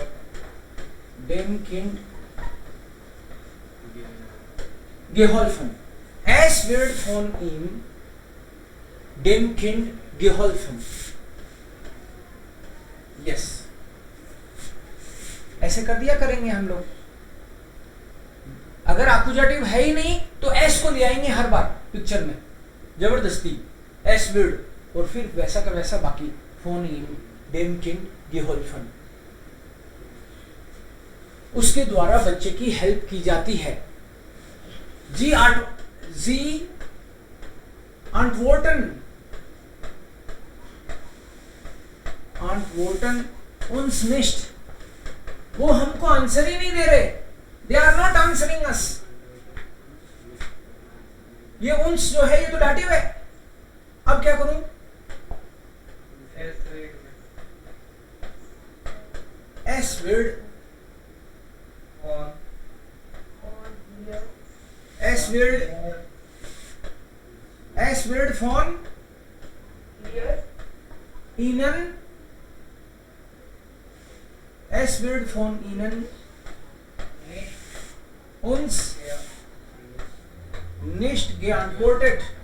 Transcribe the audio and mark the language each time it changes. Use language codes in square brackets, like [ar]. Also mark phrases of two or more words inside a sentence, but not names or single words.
[de] dem Kind geholfen, es wird von ihm dem Kind geholfen, yes. [hi] ऐसे कर दिया करेंगे हम लोग। अगर आकुजाटिव है ही नहीं तो एस को ले आएंगे हर बार पिक्चर में जबरदस्ती, [de] es wird, [hi] और फिर वैसा का वैसा बाकी, [de] von ihm dem Kind geholfen. [hi] उसके द्वारा बच्चे की हेल्प की जाती है। [de] Sie antworten uns nicht. [hi] वो हमको आंसर ही नहीं दे रहे, [en] they are not answering us. [hi] ये uns जो है ये तो डाटिव है, अब क्या करूं? [de] S word von Ihnen, es wird von Ihnen uns nicht geantwortet।